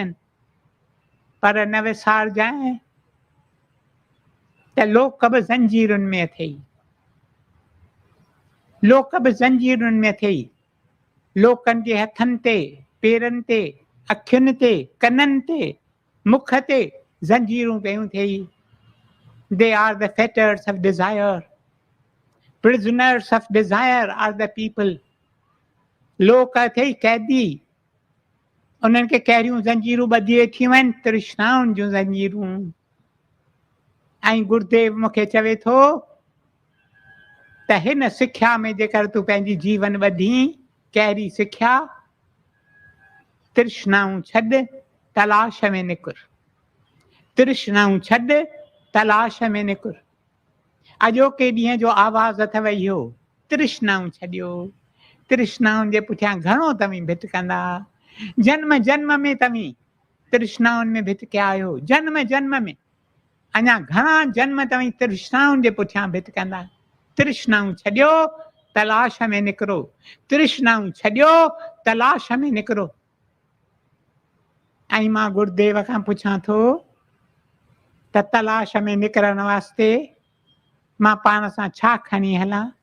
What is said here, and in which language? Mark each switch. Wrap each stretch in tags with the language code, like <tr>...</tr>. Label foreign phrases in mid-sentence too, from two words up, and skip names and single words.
<sd>पर न विसारजांइ त लोक बि ज़ंजीरुनि में अथई, लोक बि ज़ंजीरुनि में अथई। लोकनि जे हथनि ते, पेरनि ते, अखियुनि ते, कननि ते, मुख ते ज़ंजीरूं पयूं अथई।</sd> <en>They are the fetters of desire. Prisoners of desire are the people.</en> <sd>लोक अथई कैदी, उन्हनि खे कहिड़ियूं ज़ंजीरूं ॿधी वेठियूं आहिनि, तृष्णाउनि जूं ज़ंजीरूं। ऐं गुरुदेव मूंखे चवे थो त हिन सिख्या में जेकर तूं पंहिंजी जीवन ॿधी, कहिड़ी सिख्या? तृष्णाऊं छॾ, तलाश में निकुर। तृष्णाऊं छॾ, तलाश में निकुर। अॼोके ॾींहं जो आवाज़ अथव इहो, तृष्णाऊं छॾियो। तृष्णाउनि जे पुठियां घणो तव्हीं भिटकंदा, जन्म जन्म में तव्हीं तृष्णाउनि में भिटकिया आहियो। जन्म जन्म में अञा घणा जन्म तव्हीं तृष्णाउनि जे पुठियां भिटकंदा। तृष्णाऊं छॾियो, तलाश में निकिरो। तृष्णाऊं छॾियो, तलाश में निकिरो। ऐं मां गुरुदेव खां पुछां थो त तलाश में निकिरण वास्ते मां पाण सां छा खणी हलां?</sd>